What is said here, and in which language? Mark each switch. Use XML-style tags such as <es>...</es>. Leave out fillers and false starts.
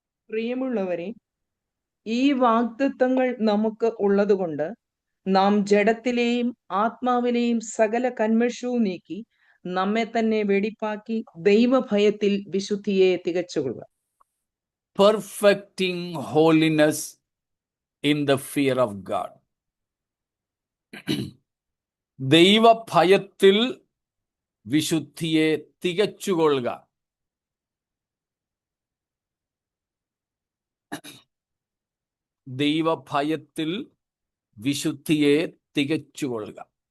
<ml>പ്രിയമുള്ളവരെ, ഈ വാഗ്ദത്തങ്ങൾ നമുക്ക് ഉള്ളതുകൊണ്ട് നാം ജഡത്തിലെയും ആത്മാവിലെയും സകല കന്മഷവും നീക്കി നമ്മെ തന്നെ വെടിപ്പാക്കി ദൈവഭയത്തിൽ വിശുദ്ധിയെ തികച്ചുകൊള്ളുക.</ml> <en>Perfecting holiness in the fear of God.</en> <ml>ദൈവഭയത്തിൽ വിശുദ്ധിയെ തികച്ചുകൊള്ളുക. ദൈവഭയത്തിൽ വിശുദ്ധിയെ തികച്ചുകൊള്ളുക.</ml>